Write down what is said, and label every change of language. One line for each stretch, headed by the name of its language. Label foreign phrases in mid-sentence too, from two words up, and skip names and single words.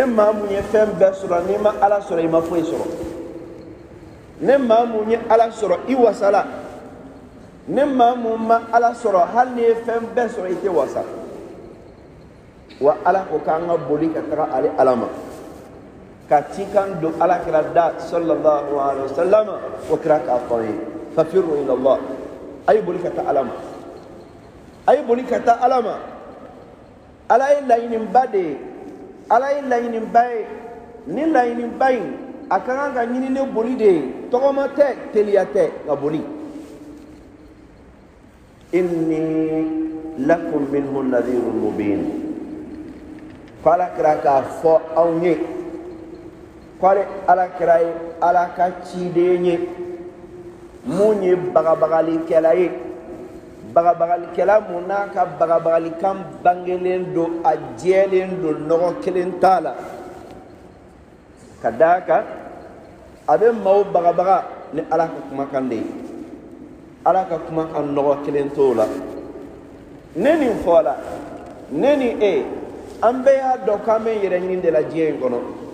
Bambara: maa mun ye fɛn bɛɛ sɔrɔ n'i ma ala sɔrɔ i ma foyi sɔrɔ ne maa mun ye ala sɔrɔ i wasala ne maa mun ma ala sɔrɔ hali n'i ye fɛn bɛɛ sɔrɔ i tɛ wasa wa ala ko k'an ka boli ka taga ale ala ma ka cikan do ala kira da
Arabic: صلى الله عليه وسلم
Bambara: wa kira ka fɔye
Arabic: ففروا إلى الله
Bambara: ay boli ka ta alama ay boli ka ta alama ala ye laɲini ba de ye ala ye laɲini ba ye ni laɲini ba in a ka kan ka ɲini ne boli de ye tɔgɔma tɛ teliya tɛ ka boli
Arabic: إني لكم منه نذير مبين
Bambara: ko ala kira k'a fɔ anw ye kɔle ala kira ye ala ka ciden ye mun ye bagabagalikɛla ye bagabagalikɛla mun n'a ka bagabagalikan bangelen don a jɛlen don nɔgɔ kelen t'a la ka d'a kan a bɛ maaw bagabaga ni ala ka kumakan de ye ala ka kumakan nɔgɔ kelen t'o la ne nin fɔla ne ni e an bɛɛ y'a dɔn k'an bɛ yɛrɛ ɲini de la diɲɛ in kɔnɔ